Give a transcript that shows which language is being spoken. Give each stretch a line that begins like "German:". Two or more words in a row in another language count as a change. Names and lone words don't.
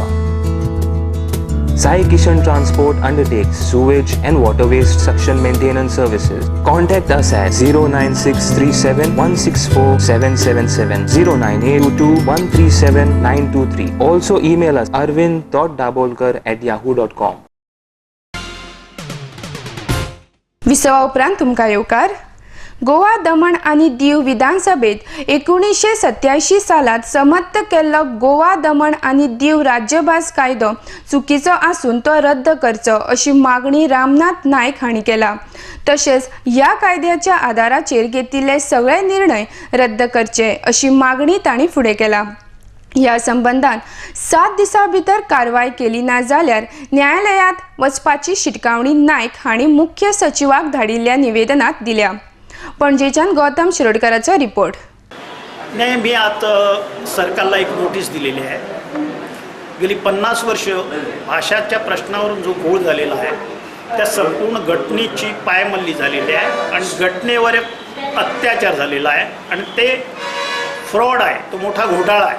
English: Sai Kishan Transport undertakes sewage and water waste suction maintenance services. Contact us at 09637164777, 09822137923. Also email us arvind.dabolkar@yahoo.com.
Konkani: विसवा उपरांत तुमकां येवकार. गोवा, दमण आनी दीव विधानसभेत 1987 सालात समत्त केल्लो गोवा, दमण आनी दीव राज्यभास कायदो चुकीचो आसून तो रद्द करचो अशी मागणी रामनाथ नायक हांणी केला. तशेंच ह्या कायद्याच्या आदाराचेर घेतिल्ले सगळे निर्णय रद्द करचे अशी मागणी तांणी फुडें केला. ह्या संबंधान 7 दिसां भितर कारवाय केली ना जाल्यार न्यायालयांत वचपाची शिटकावणी नायक हांणी मुख्य सचिवाक धाडिल्ल्या निवेदनात दिल्या. पणजेच्यान गौतम शिरोडकराचो रिपोर्ट.
Marathi: नाही, मी आता सरकारला एक नोटीस दिलेली आहे. गेली 50 वर्ष भाषाच्या प्रश्नावरून जो घोळ झालेला आहे त्या संपूर्ण घटनेची पायमल्ली झालेली आहे आणि घटनेवर एक अत्याचार झालेला आहे आणि ते फ्रॉड आहे, तो मोठा घोटाळा आहे.